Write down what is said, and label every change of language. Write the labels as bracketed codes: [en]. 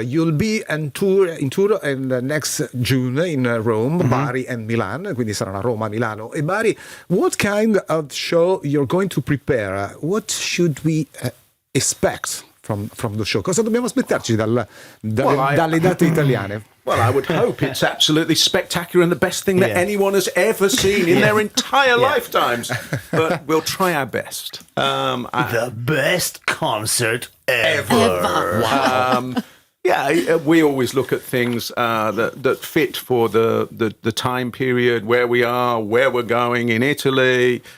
[en] You'll be in tour next June in Rome, Bari and Milan, [it] quindi saranno Roma, Milano e Bari. [en] What kind of show you're going to prepare? What should we expect from the show? [it] Cosa dobbiamo aspettarci dalle date italiane? [en] Well, I would hope it's absolutely spectacular and the best thing that anyone has ever seen in their entire lifetimes. But we'll try our best. The best concert ever. Wow. We always look at things that fit for the time period, where we are, where we're going in Italy.